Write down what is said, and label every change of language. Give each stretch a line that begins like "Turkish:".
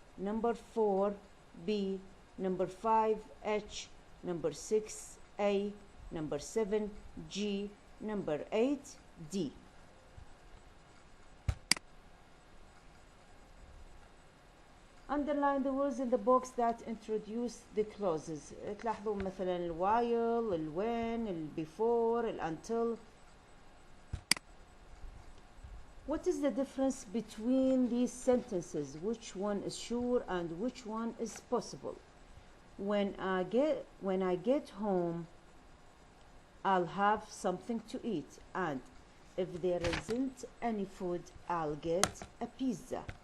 English: Number 4, B. Number 5, H. Number 6, A. Number 7, G. Number 8, D. Underline the words in the box that introduce the clauses.
Arabic: تلاحظوا مثلا ال while, ال when, ال before, ال until.
English: What is the difference between these sentences? Which one is sure and which one is possible? When I get home, I'll have something to eat, and if there isn't any food, I'll get a pizza.